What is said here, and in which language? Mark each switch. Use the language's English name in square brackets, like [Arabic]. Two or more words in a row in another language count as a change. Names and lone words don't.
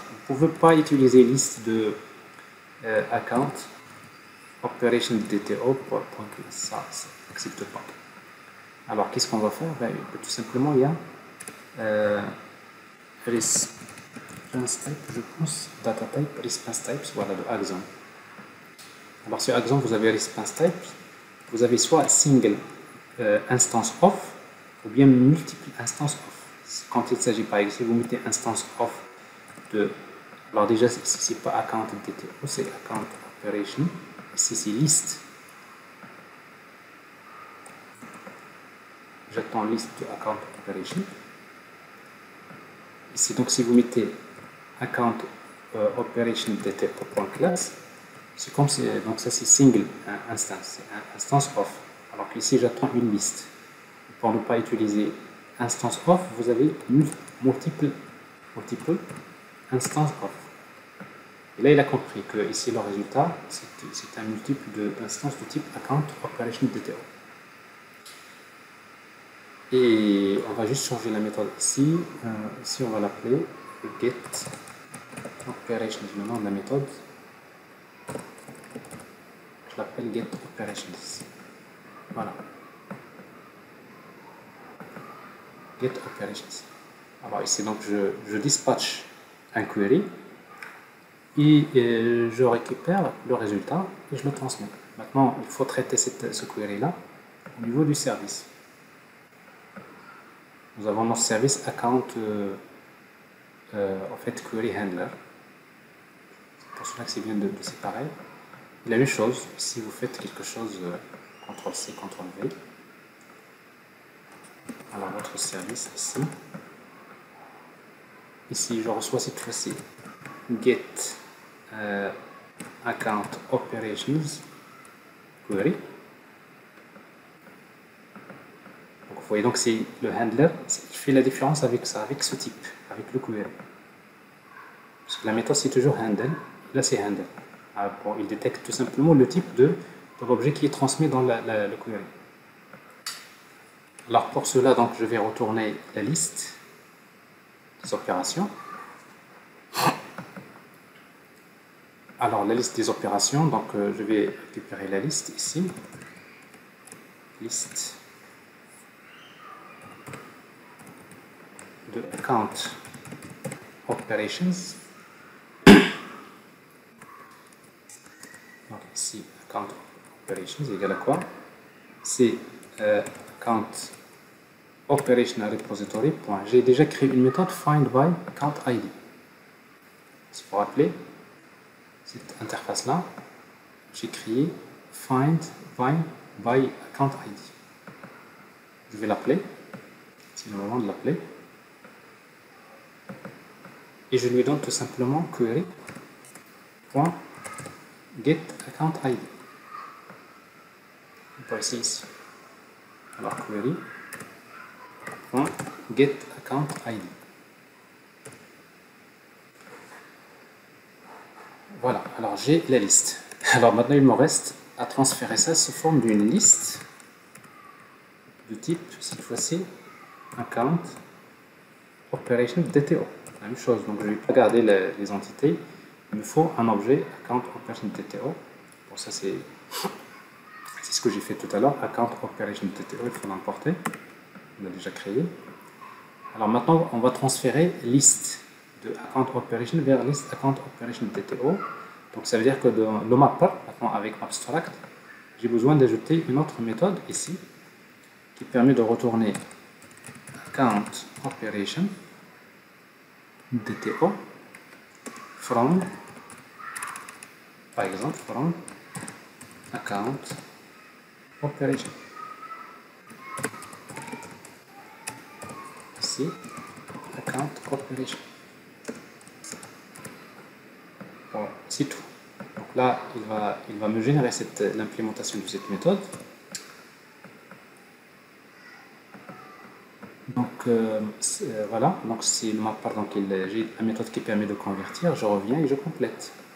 [French] Vous ne pouvez pas utiliser liste de [English] account operation DTO.class. [French] Ça n'accepte pas. Alors qu'est-ce qu'on va faire? Ben, tout simplement, il y a [English] response type, [French] je pense, [English] data type, response types, [French] voilà, de Axon. Alors sur Axon, vous avez [English] response type, [French] vous avez soit [English] single instance off, [French] ou bien [English] multiple instances off. [French] Quand il s'agit par exemple, si vous mettez [English] instance off [French] de, alors déjà ici c'est pas [English] account DTO, [French] c'est [English] account operation, [French] ici c'est liste, j'attends liste de [English] account operation. [French] Ici donc si vous mettez [English] account operation DTO.class, [French] c'est comme si, donc ça c'est [English] single instance, [French] c'est [English] instance off, [French] alors qu'ici j'attends une liste. Pour ne pas utiliser [English] instance off, [French] vous avez [English] multiple instance off. [French] Et là, il a compris que ici le résultat, c'est un multiple d'instances de type [English] account operation DTO. [French] Et on va juste changer la méthode ici. Ici, on va l'appeler [English] get operations. [French] Le nom de la méthode, je l'appelle [English] get operations. Voilà. Get operations. [French] Alors ici donc je dispatche un query et je récupère le résultat et je le transmets. Maintenant il faut traiter ce query là au niveau du service. Nous avons notre [English] service account [French] en fait [English] query handler. [French] C'est pour cela que c'est bien de séparer. Et la même chose si vous faites quelque chose CTRL C, CTRL V. Alors, votre service ici. Ici, je reçois cette fois-ci [English] get account operations query. [French] Donc, vous voyez, donc c'est le handler qui fait la différence avec ça, avec ce type, avec le query. Parce que la méthode c'est toujours handle, là c'est handle. Alors, bon, il détecte tout simplement le type de l'objet qui est transmis dans le query. Alors pour cela, donc, je vais retourner la liste des opérations. Alors la liste des opérations, donc je vais récupérer la liste ici. Liste de [English] account operations. [French] Donc ici, [English] account operations [French] égale à quoi? C'est [English] account operational repository. [French] J'ai déjà créé une méthode [English] find by account ID. [French] Si vous vous rappelez, cette interface-là, j'ai créé [English] find by account ID. [French] Je vais l'appeler. C'est le moment de l'appeler. Et je lui donne tout simplement query.getAccountID. On peut essayer ici. Alors query.getAccountID. Voilà, alors j'ai la liste. Alors maintenant il me reste à transférer ça sous forme d'une liste de type, cette fois-ci, [English] account operation DTO. [French] La même chose, donc je ne vais pas garder les entités, il me faut un objet [English] account operation DTO. [French] Bon, ça c'est ce que j'ai fait tout à l'heure, [English] account operation DTO, [French] il faut l'importer, on l'a déjà créé. Alors maintenant on va transférer liste de [English] account operation [French] vers liste [English] account operation DTO. [French] Donc ça veut dire que dans le mapper, maintenant avec abstract, j'ai besoin d'ajouter une autre méthode ici qui permet de retourner [English] account operation DTO from, [French] par exemple, [English] from account operation. Ici, account operation. [French] Bon, c'est tout. Donc là, il va me générer l'implémentation de cette méthode. Donc voilà, donc c'est le mapper, donc j'ai la méthode qui permet de convertir, je reviens et je complète.